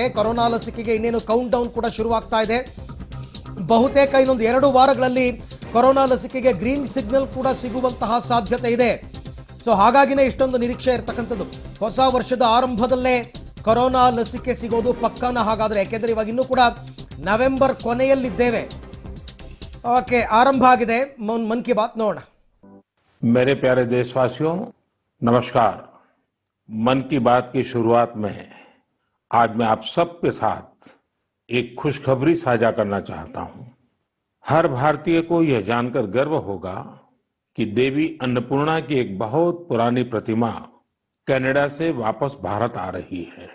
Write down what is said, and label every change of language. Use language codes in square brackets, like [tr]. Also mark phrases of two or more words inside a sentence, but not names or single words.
[kn] ಕೊರೋನಾ ಲಸಿಕೆಗೆ ಇನ್ನೇನು [en] count down [kn] ಕೂಡ ಶುರುವಾಗ್ತಾ ಇದೆ. ಬಹುತೇಕ ಇನ್ನೊಂದು 2 ವಾರಗಳಲ್ಲಿ ಕೊರೋನಾ ಲಸಿಕೆಗೆ [en] green signal [kn] ಕೂಡ ಸಿಗುವಂತಹ ಸಾಧ್ಯತೆ ಇದೆ. ಸೊ ಹಾಗಾಗಿನೇ ಇಷ್ಟೊಂದು ನಿರೀಕ್ಷೆ ಇರತಕ್ಕಂಥದ್ದು. ಹೊಸ ವರ್ಷದ ಆರಂಭದಲ್ಲೇ ಕೊರೋನಾ ಲಸಿಕೆ ಸಿಗೋದು ಪಕ್ಕನ ಹಾಗಾದರೆ, ಯಾಕೆಂದರೆ ಇವಾಗ ಇನ್ನೂ ಕೂಡ ನವೆಂಬರ್ ಕೊನೆಯಲ್ಲಿದ್ದೇವೆ. ಓಕೆ, ಆರಂಭ ಆಗಿದೆ ಮನ್ ಕಿ ಬಾತ್, ನೋಡೋಣ. [hi] मेरे प्यारे देशवासियों, नमस्कार। मन की बात की शुरुआत में आज मैं आप सबके साथ एक खुशखबरी साझा करना चाहता हूं। हर भारतीय को यह जानकर गर्व होगा कि देवी अन्नपूर्णा की एक बहुत पुरानी प्रतिमा कनाडा से वापस भारत आ रही है।